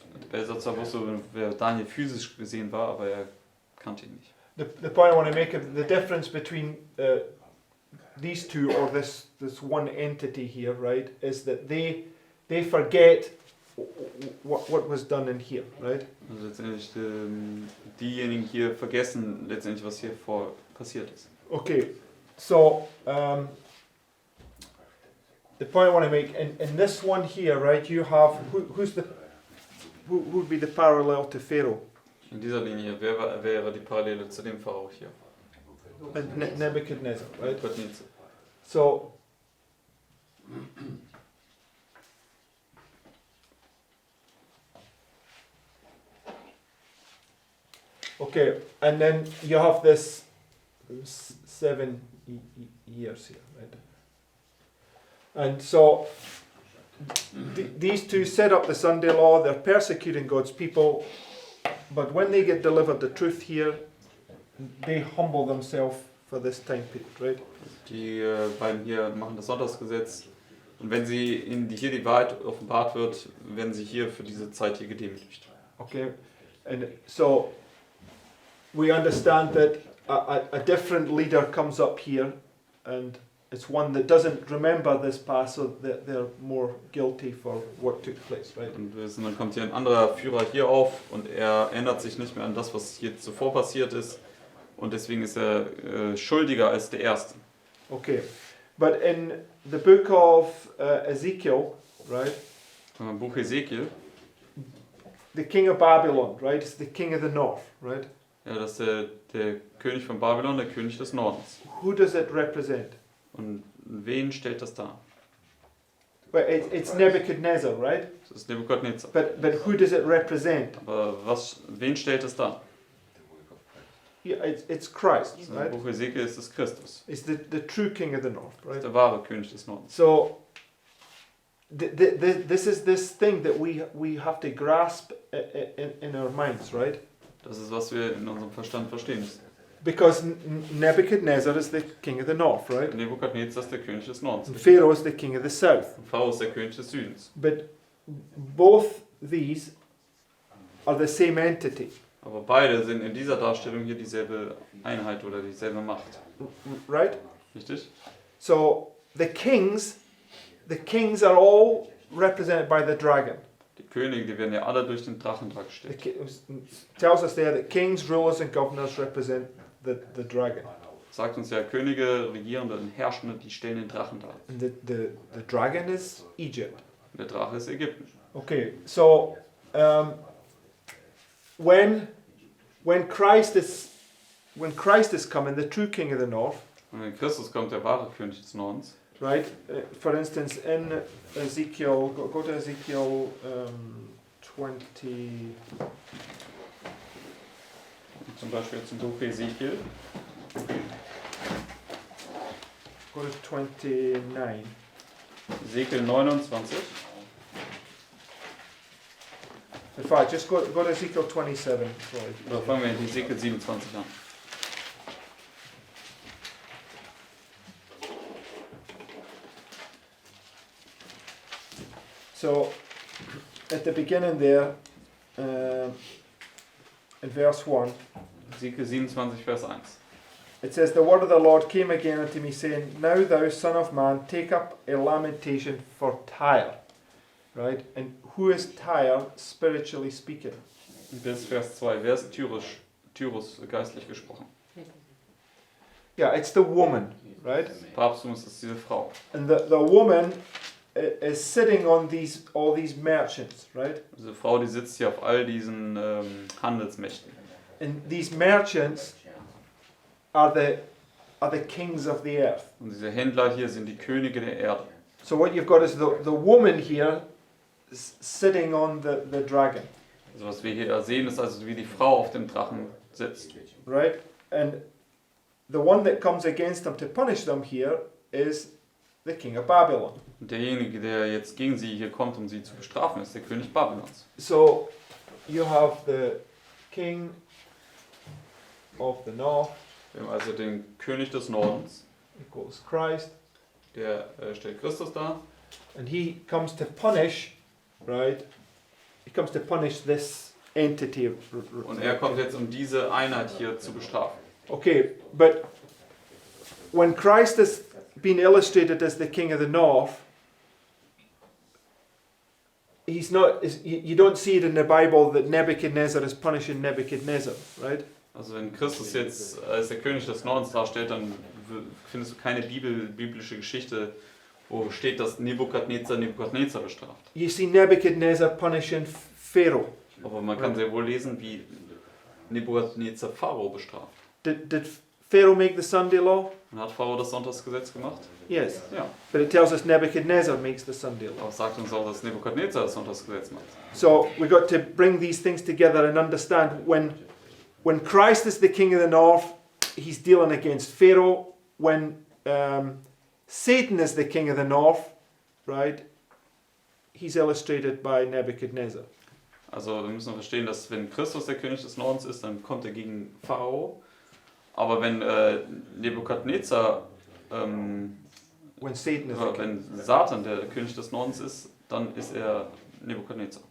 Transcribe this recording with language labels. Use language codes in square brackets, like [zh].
[de] Belsazar wusste, wer Daniel physisch gesehen war, aber er kannte ihn nicht. [en] the point I want to make is the difference between these two, or this one entity here, right, is that they forget what was done in here, right? [de] Also letztendlich diejenigen hier vergessen letztendlich, was hier passiert ist. [en] Okay, so the point I want to make in this one here, right? You have who would be the parallel to Pharaoh? [de] In dieser Linie, wer wäre die Parallele zu dem Pharao hier? [en] Nebuchadnezzar, right? [de] Nebukadnezar. [en] So, okay, and then you have this 7 years here, right? And so these two set up the Sunday law. They're persecuting God's people, but when they get delivered the truth here, they humble themselves for this time period, right? [de] Die beiden hier machen das Sonntagsgesetz und wenn ihnen hier die Wahrheit offenbart wird, werden sie hier für diese Zeit hier gedemütigt. [en] Okay, and so we understand that a different leader comes up here, and it's one that doesn't remember this past, so that they're more guilty for what took place, right? [de] Und dann kommt hier ein anderer Führer hier auf und er erinnert sich nicht mehr an das, was hier zuvor passiert ist und deswegen ist er schuldiger als der Erste. [en] Okay, but in the book of Ezekiel, right? [de] Im Buch Ezekiel, [en] The king of Babylon, right? It's the king of the north, right? [de] ja, das ist der König von Babylon, der König des Nordens. [en] Who does it represent? [de] Und wen stellt das dar? [en] Well, it's Nebuchadnezzar, right? [de] Das ist Nebukadnezar. [en] But who does it represent? [de] Aber wen stellt es dar? [en] Yeah, it's Christ, [de] Im [en] right? [de] Buch Ezekiel ist es Christus. [en] It's the true king of the north, [de] Das ist [en] right? [de] der wahre König des Nordens. [en] So this is this thing that we have to grasp in our minds, right? [de] Das ist, was wir in unserem Verstand verstehen müssen. [en] Because Nebuchadnezzar is the king of the north, right? [de] Nebukadnezar ist der König des Nordens. [en] And Pharaoh is the king of the south. [de] Und Pharao ist der König des Südens. [en] But both these are the same entity, [de] Aber beide sind in dieser Darstellung hier dieselbe Einheit oder dieselbe Macht. [en] right? [de] Richtig? [en] So the kings are all represented by the dragon. [de] Die Könige, die werden ja alle durch den Drachen [en] The [de] dargestellt. [en] tells us there that kings, rulers, and governors represent the dragon. [de] Sagt uns ja, Könige, Regierende und Herrschende, die stellen den Drachen dar. [en] And the dragon is Egypt. [de] Und der Drache ist Ägypten. [en] Okay, so when Christ is coming, the true king of the north, [de] Und wenn Christus kommt, der wahre König des Nordens, [en] right? For instance, in Ezekiel, go to Ezekiel 20. [de] zum Beispiel zum Buch Ezekiel, [en] Go to 29. [de] Ezekiel 29. [en] In fact, just go to Ezekiel 27. Sorry. [de] Oder fangen wir in Ezekiel 27 an. [en] So, at the beginning there, in verse 1, [de] Ezekiel 27, Vers 1. [en] it says, "The word of the Lord came again unto me, saying, Now thou son of man, take up a lamentation for Tyre." Right? And who is Tyre, spiritually speaking? [de] Bis Vers 2. Wer ist Tyrus geistlich gesprochen? [en] Yeah, it's the woman, right? [de] Papsttum ist es diese Frau. [en] And the woman is sitting on all these merchants, right? [de] Diese Frau, die sitzt hier auf all diesen Handelsmächten. [en] And these merchants are the kings of the earth. [de] Und diese Händler hier sind die Könige der Erde. [en] So what you've got is the woman here sitting on the dragon. [de] Also was wir hier sehen, ist also wie die Frau auf dem Drachen sitzt. [en] Right? And the one that comes against them to punish them here is the king of Babylon. [de] Und derjenige, der jetzt gegen sie hier kommt, um sie zu bestrafen, ist der König Babylons. [en] So you have the king of the north. [de] Wir haben also den König des Nordens, [en] Equals Christ. [de] der stellt Christus dar. [en] And he comes to punish, right? He comes to punish this entity. [de] Und er kommt jetzt, um diese Einheit hier zu bestrafen. [en] Okay, but when Christ has been illustrated as the king of the north, he's not. You don't see it in the Bible that Nebuchadnezzar is punishing Nebuchadnezzar, right? [de] Also wenn Christus jetzt als der König des Nordens darstellt, dann findest du keine biblische Geschichte, wo steht, dass Nebukadnezar bestraft. [en] You see Nebuchadnezzar punishing Pharaoh. [de] Aber man kann sehr wohl lesen, wie Nebukadnezar Pharao bestraft. [en] Did Pharaoh make the Sunday law? [de] Und hat Pharao das Sonntagsgesetz gemacht? [en] Yes. [de] Ja. [en] But it tells us Nebuchadnezzar makes the Sunday law. [de] Aber es sagt uns auch, dass Nebukadnezar das Sonntagsgesetz macht. [en] So we got to bring these things together and understand when Christ is the king of the north, he's dealing against Pharaoh. When Satan is the king of the north, right, he's illustrated by Nebuchadnezzar. [de] Also wir müssen verstehen, dass wenn Christus der König des Nordens ist, dann kommt er gegen Pharao. Aber wenn Nebukadnezar, [en] When Satan is the king. [de] wenn Satan der König des Nordens ist, dann ist er Nebukadnezar.